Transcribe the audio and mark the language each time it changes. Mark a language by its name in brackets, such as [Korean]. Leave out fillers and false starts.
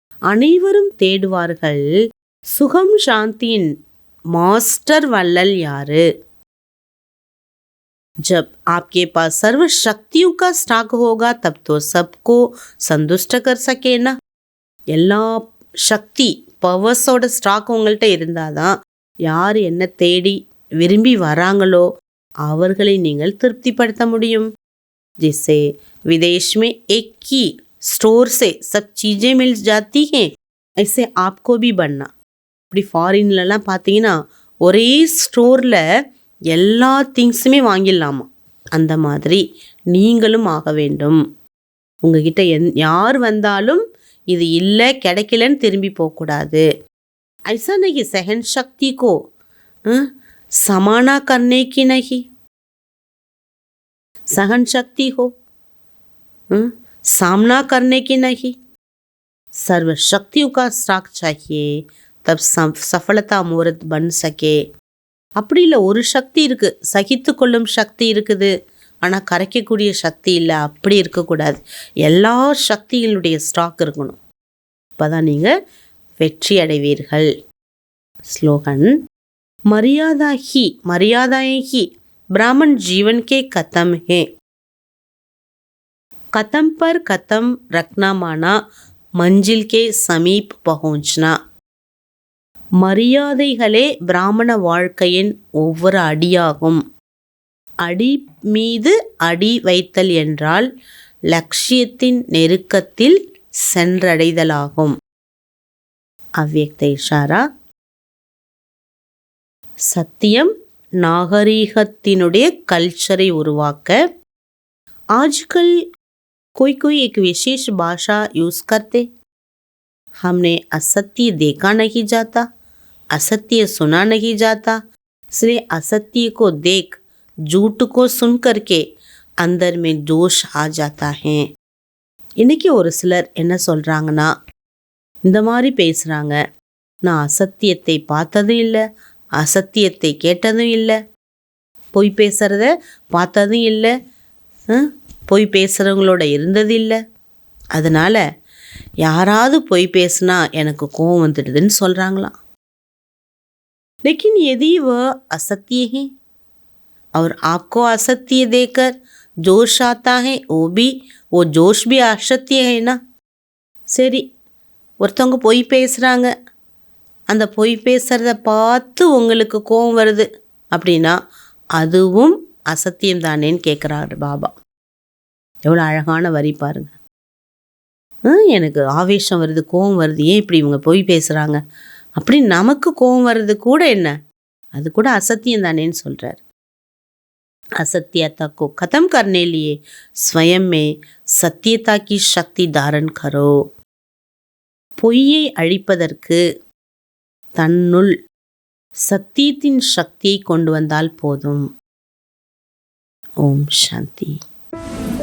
[Tamil] அனைவரும் தேடுவார்கள் சுகம் சாந்தியின் மாஸ்டர் வள்ளல் யாரு. [Hindi] जब आपके पास सर्व शक्तियों का स्टॉक होगा तब तो सबको संतुष्ट कर सके ना. [Tamil] எல்லா சக்தி பவர்ஸோட ஸ்டாக் உங்கள்கிட்ட இருந்தாதான் யார் என்ன தேடி விரும்பி வராங்களோ அவர்களை நீங்கள் திருப்திப்படுத்த முடியும். [Hindi] जिससे विदेश में एक ही स्टोर से सब चीज़ें मिल जाती हैं ऐसे आपको भी बनना. [Tamil] இப்படி ஃபாரின்லலாம் பார்த்தீங்கன்னா ஒரே ஸ்டோரில் எல்லா திங்ஸுமே வாங்கிடலாமா. அந்த மாதிரி நீங்களும் ஆக வேண்டும். உங்ககிட்ட யார் வந்தாலும் இது இல்லை கிடைக்கலன்னு திரும்பி போகக்கூடாது. [Hindi] ऐसा नहीं सहन शक्ति को समाना करने की नहीं. सहन शक्ति हो सामना करने की नहीं. सर्व शक्तियों का स्टॉक चाहिए तब सफलता मूर्त बन सके. [Tamil] அப்படி இல்லை, ஒரு சக்தி இருக்குது, சகித்து கொள்ளும் சக்தி இருக்குது, ஆனால் கரைக்கக்கூடிய சக்தி இல்லை. அப்படி இருக்கக்கூடாது. எல்லா சக்திகளுடைய ஸ்டாக் இருக்கணும். அப்போ தான் நீங்கள் வெற்றி அடைவீர்கள். [Hindi] ஸ்லோகன் मर्यादाएं ही ब्राह्मण जीवन के कदम है. कदम पर कदम रखना माना मंजिल के समीप पहुंचना. [Tamil] மரியாதைகளே பிராமண வாழ்க்கையின் ஒவ்வொரு அடியாகும். அடி மீது அடி வைத்தல் என்றால் லட்சியத்தின் நெருக்கத்தில் சென்றடைதலாகும். அவ்யக்த இஷாரா. சத்தியம் நாகரீகத்தினுடைய கல்ச்சரை [Hindi] उर्वाक आजकल कोई एक विशेष भाषा यूज करते. हमने असत्य देखा नहीं जाता, असत्य सुना नहीं जाता, इसलिए असत्य को देख झूठ को सुन करके अंदर में जोश आ जाता है. [Tamil] இன்னைக்கு ஒரு சிலர் என்ன சொல்கிறாங்கன்னா, இந்த மாதிரி பேசுகிறாங்க, நான் அசத்தியத்தை பார்த்ததும் இல்லை, அசத்தியத்தை கேட்டதும் இல்லை, பொய் பேசுகிறத பார்த்ததும் இல்லை, பொய் பேசுகிறவங்களோட இருந்தது இல்லை, அதனால் யாராவது பொய் பேசுனா எனக்கு கோவம் வந்துடுதுன்னு சொல்கிறாங்களாம். [Hindi] लेकिन यदि वह असत्य है और आपको असत्य देकर जोश आता है वो जोश भी असत्य है ना. [Tamil] சரி, ஒருத்தவங்க பொய் பேசுகிறாங்க, அந்த பொய் பேசுகிறத பார்த்து உங்களுக்கு கோவம் வருது அப்படின்னா அதுவும் அசத்தியம் தானேன்னு கேட்குறாரு பாபா. எவ்வளோ அழகான வரி பாருங்க. எனக்கு ஆவேசம் வருது, கோவம் வருது, ஏன் இப்படி இவங்க பொய் பேசுகிறாங்க அப்படி நமக்கு கோவம் வர்றது கூட என்ன, அது கூட அசத்தியம் தானேன்னு சொல்கிறார். [Hindi] असत्यता को खत्म करने लिए स्वयं में सत्यता की शक्ति धारण करो. [Tamil] பொய்யை அழிப்பதற்கு தன்னுள் சத்தியத்தின் சக்தியை கொண்டு வந்தால் போதும். ஓம் சாந்தி.